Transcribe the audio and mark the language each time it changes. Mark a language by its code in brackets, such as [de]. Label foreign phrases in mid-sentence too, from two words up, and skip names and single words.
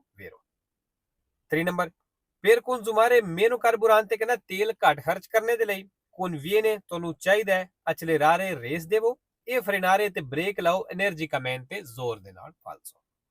[pa] ਵੇਰੋ 3 ਨੰਬਰ, [it] per consumare meno carburante, [pa] ਕਹਿੰਦਾ ਤੇਲ ਘੱਟ ਖਰਚ ਕਰਨੇ ਦੇ ਲਈ conviene, ਤੁਹਾਨੂੰ ਚਾਹੀਦਾ ਹੈ accelerare, ਰੇਸ ਦੇਵੋ, ਇਹ ਫਰੇਨਾਰੇ ਤੇ ਬ੍ਰੇਕ ਲਾਓ energicamente, ਜ਼ੋਰ ਦੇ ਨਾਲ। ਫਾਲਸੋ।